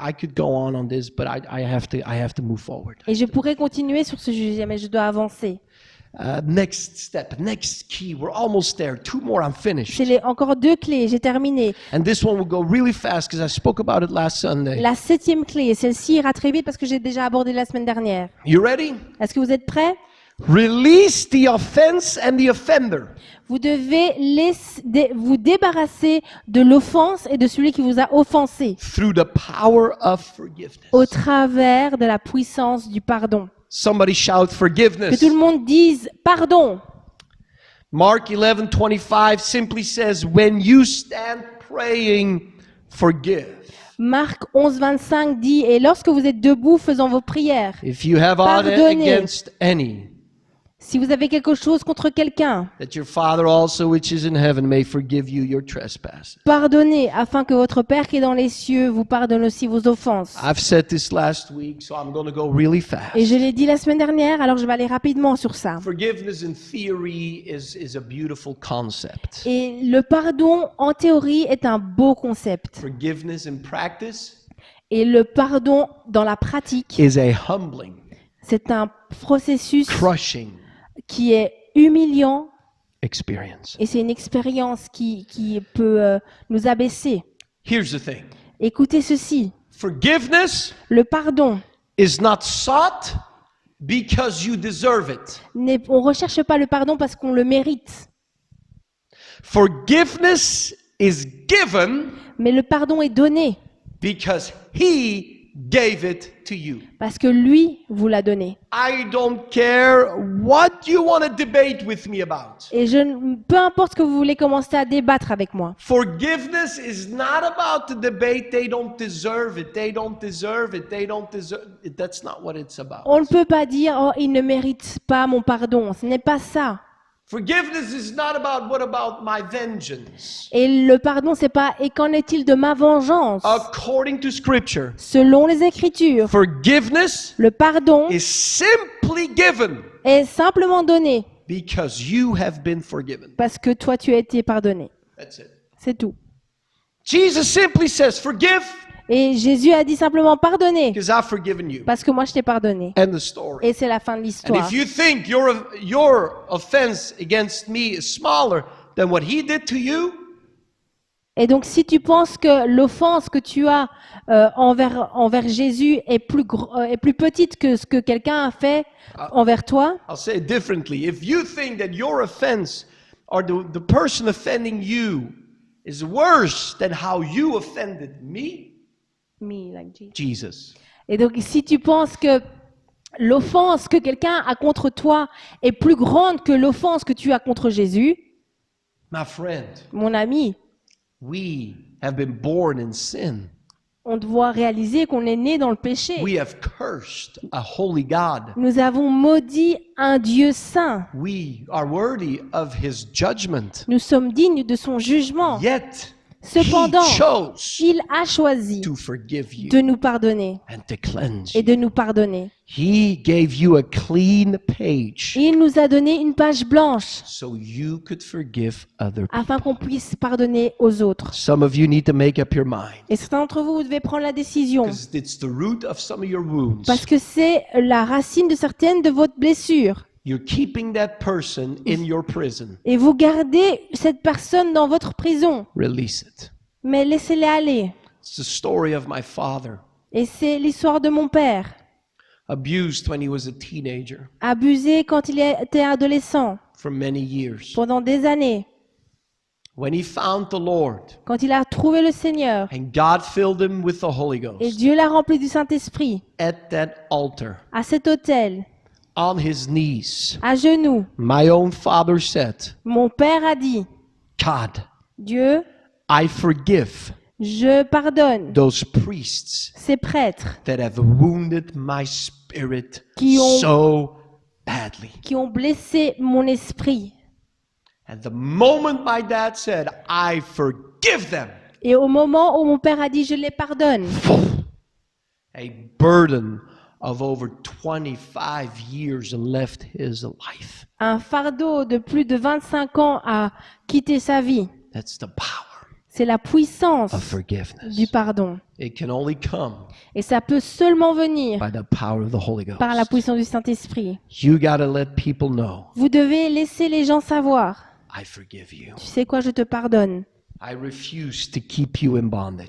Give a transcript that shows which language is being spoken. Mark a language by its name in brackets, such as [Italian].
[English] I could go on this, but I have to move forward. [French] Et je pourrais continuer sur ce sujet, mais je dois avancer. [English] Next step, next key. We're almost there. 2 more, I'm finished. [French] C'est encore 2 clés, j'ai terminé. [English] And this one will go really fast because I spoke about it last Sunday. [French] La 7e clé, et celle-ci ira très vite parce que j'ai déjà abordé la semaine dernière. [English] You ready? [French] Est-ce que vous êtes prêts? [English] Release the offense and the offender. [French] Vous devez vous débarrasser de l'offense et de celui qui vous a offensé [English] Through the power of forgiveness. [French] au travers de la puissance du pardon. [English] Somebody shout [French] Que [English] forgiveness. [French] tout le monde dise pardon. [English] Mark 11:25 simply says, when you stand praying, forgive. [French] Marc 11:25 dit, et lorsque vous êtes debout faisant vos prières, [English] If you have aught [French] Pardonnez. [English] against any, [French] si vous avez quelque chose contre quelqu'un, [English] that your Father also which is in heaven may forgive you your trespasses. [French] pardonnez afin que votre Père qui est dans les cieux vous pardonne aussi vos offenses. [English] I've said this last week, so I'm going to go really fast. [French] Et je l'ai dit la semaine dernière, alors je vais aller rapidement sur ça. [English] Forgiveness in theory is a beautiful concept. [French] Et le pardon, en théorie, est un beau concept. [English] Forgiveness in practice [French] Et le pardon dans la pratique, [English] is a humbling, [French] c'est un processus [English] crushing [French] qui est humiliant [English] experience. [French] et c'est une expérience qui peut nous abaisser. [English] Here's the thing. [French] Écoutez ceci, [English] Forgiveness [French] le pardon, [English] is not sought because you deserve it. [French] on ne recherche pas le pardon parce qu'on le mérite, [English] Forgiveness is given [French] mais le pardon est donné [English] because he gave it to you. [French] parce que lui vous l'a donné. [English] I don't care what you want to debate with me about. [French] Et peu importe ce que vous voulez commencer à débattre avec moi. [English] Forgiveness is not about the debate. They don't deserve it. They don't deserve it. They don't deserve it. That's not what it's about. [French] On ne peut pas dire, oh, il ne mérite pas mon pardon. Ce n'est pas ça. [English] Forgiveness is not about what about my vengeance. [French] Et le pardon, c'est pas, et qu'en est-il de ma vengeance? [English] According to Scripture, [French] Selon les Écritures, [English] forgiveness [French] le pardon [English] is simply given [French] est simplement donné [English] because you have been forgiven. [French] parce que toi, tu as été pardonné. [English] That's it. [French] C'est tout. [English] Jesus simply says, forgive [French] Et Jésus a dit simplement pardonner [English] because I've forgiven you. [French] parce que moi, je t'ai pardonné. [English] End the story. [French] Et c'est la fin de [English] And [French] l'histoire. [English] if you think your offense against me is smaller than what he did to you, [French] Et donc, si tu penses que l'offense que tu as envers Jésus est plus petite que ce que quelqu'un a fait envers toi, [English] I'll say it differently. If you think that your offense or the person offending you is worse than how you offended me, Jesus. [French] Et donc, si tu penses que l'offense que quelqu'un a contre toi est plus grande que l'offense que tu as contre Jésus, [English] My friend, [French] mon ami, [English] we have been born in sin. [French] on doit réaliser qu'on est né dans le péché. [English] We have cursed a holy God. [French] Nous avons maudit un Dieu saint. [English] We are worthy of his judgment. [French] Nous sommes dignes de son jugement. [English] Yet, [French] Cependant, [English] he chose [French] il a choisi [English] to forgive you [French] de nous pardonner [English] and to cleanse [French] et [English] you. [French] de nous pardonner. [English] He gave you a clean page [French] Et il nous a donné une page blanche [English] so you could forgive other people. [French] afin qu'on puisse pardonner aux autres. [English] Some of you need to make up your mind [French] Et certains d'entre vous, vous devez prendre la décision [English] because it's the root of some of your wounds. [French] parce que c'est la racine de certaines de votre blessure. [English] You're keeping that person in your prison. [French] Et vous gardez cette personne dans votre prison. [English] Release it. [French] Mais laissez-les aller. [English] It's the story of my father, [French] Et c'est l'histoire de mon père. [English] abused when he was a teenager [French] Abusé quand il était adolescent, [English] for many years. [French] pendant des années. [English] When he found the Lord [French] Quand il a trouvé le Seigneur [English] and God filled him with the Holy [French] et [English] Ghost [French] Dieu l'a rempli du Saint-Esprit, [English] at that altar, [French] à cet autel, [English] on his knees, [French] à genoux, [English] my own father said, [French] mon père a dit, [English] God, [French] Dieu, [English] I forgive [French] je pardonne [English] those priests [French] ces prêtres [English] that have wounded my spirit [French] Qui ont- [English] so badly. [French] qui ont blessé mon esprit. [English] And the moment my dad said, I forgive them, [French] Et au moment où mon père a dit, je les pardonne, [English] a burden of over 25 years left his life. [French] un fardeau de plus de 25 ans a quitté sa vie. [English] That's the power [French] C'est la puissance [English] of forgiveness. [French] du pardon. [English] It can only come [French] Et ça peut seulement venir [English] by the power of the Holy Ghost. [French] par la puissance du Saint-Esprit. [English] You got to let people know, [French] Vous devez laisser les gens savoir. [English] I forgive you. [French] Tu sais quoi, je te pardonne. [English] I refuse to keep you in bondage.